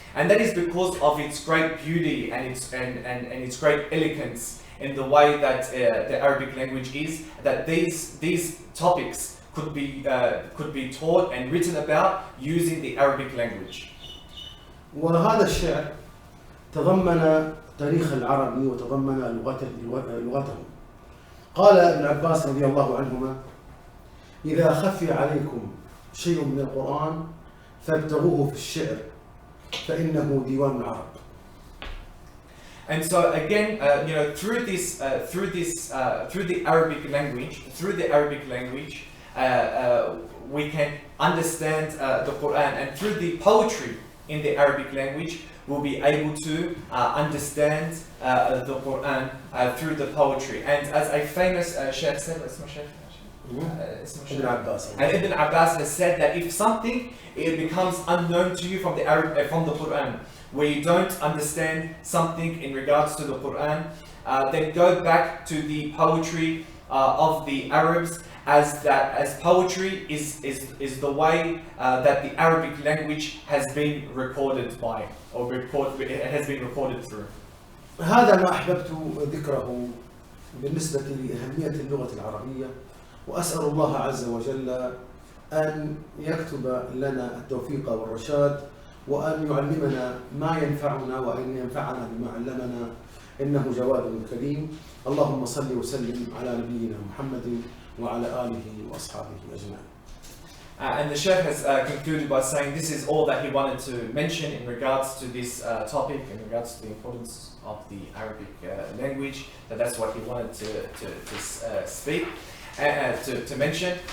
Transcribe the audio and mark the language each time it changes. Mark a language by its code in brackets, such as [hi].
[en] And that is because of its great beauty and its great elegance in the way that the Arabic language is, that these topics could be taught and written about using the Arabic language. [ar] وهذا الشعر تضمن تاريخ العرب وتضمن لغتهم. قال ابن عباس رضي الله عنهما: إذا خفي عليكم شيء من القرآن فابتغوه في الشعر فإنه ديوان العرب. [en] And so again, through the Arabic language, we can understand the Quran, and through the poetry in the Arabic language, we'll be able to understand the Quran through the poetry. And as a famous Sheikh said, and Ibn Abbas has said that if something becomes unknown to you from the Quran, where you don't understand something in regards to the Quran, then go back to the poetry of the Arabs, as poetry is the way that the Arabic language has been recorded by, or it has been recorded through. [ar] هذا ما أحببت ذكره بالنسبة لأهمية اللغة العربية، وأسأل الله عز وجل أن يكتب لنا التوفيق والرشاد، وأن يعلمنا ما ينفعنا وأن ينفعنا بما علمنا، إنه جواد كريم. اللهم صل وسلم على نبينا محمد وعلى آله وأصحابه أجمعين. [en] And the Sheikh has concluded by saying this is all that he wanted to mention in regards to this topic, in regards to the importance of the Arabic language, that's what he wanted to speak, to mention.